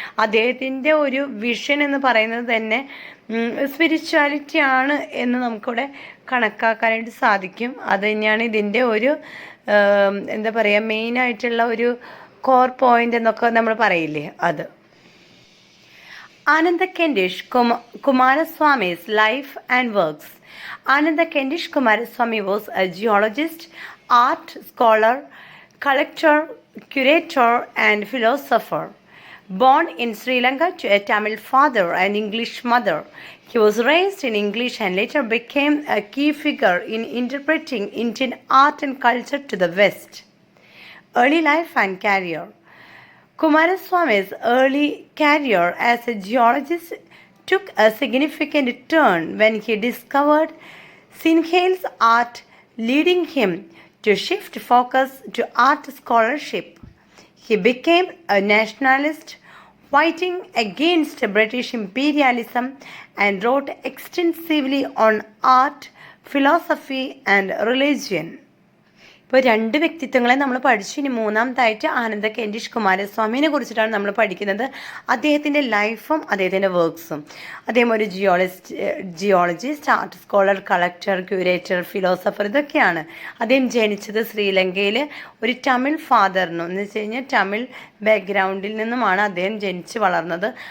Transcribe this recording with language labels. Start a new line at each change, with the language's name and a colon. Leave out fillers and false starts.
Malayalam: അദ്ദേഹത്തിൻ്റെ ഒരു വിഷൻ എന്ന് പറയുന്നത് തന്നെ സ്പിരിച്വാലിറ്റി ആണ് എന്ന് നമുക്കിവിടെ കണക്കാക്കാനായിട്ട് സാധിക്കും. അത് തന്നെയാണ് ഇതിൻ്റെ ഒരു എന്താ പറയുക മെയിനായിട്ടുള്ള ഒരു കോർ പോയിന്റ് എന്നൊക്കെ നമ്മൾ പറയില്ലേ അത്.
English: Ananda Kendish Kumaraswamy's life and works. Ananda Kendish Kumaraswamy was a geologist, art scholar, collector, curator and philosopher. Born in Sri Lanka to a Tamil father and English mother, he was raised in English and later became a key figure in interpreting Indian art and culture to the West. Early life and career. Kumaraswamy's early career as a geologist took a significant turn when he discovered Singhale's art, leading him to shift focus to art scholarship. He became a nationalist, fighting against British imperialism, and wrote extensively on art, philosophy and religion.
Malayalam: ഇപ്പോൾ രണ്ട് വ്യക്തിത്വങ്ങളെ നമ്മൾ പഠിച്ചു. ഇനി മൂന്നാമതായിട്ട് ആനന്ദ കെൻഡിഷ് കുമാരസ്വാമിനെ കുറിച്ചിട്ടാണ് നമ്മൾ പഠിക്കുന്നത്. അദ്ദേഹത്തിൻ്റെ ലൈഫും അദ്ദേഹത്തിൻ്റെ വർക്ക്സും. അദ്ദേഹം ഒരു geologist, art scholar, collector, ക്യൂരേറ്റർ, philosopher ഇതൊക്കെയാണ്. അദ്ദേഹം ജനിച്ചത് ശ്രീലങ്കയിൽ ഒരു തമിഴ് ഫാദറിനും എന്ന് വെച്ച് കഴിഞ്ഞാൽ തമിഴ് ബാക്ക്ഗ്രൗണ്ടിൽ നിന്നുമാണ് അദ്ദേഹം ജനിച്ച് വളർന്നത്.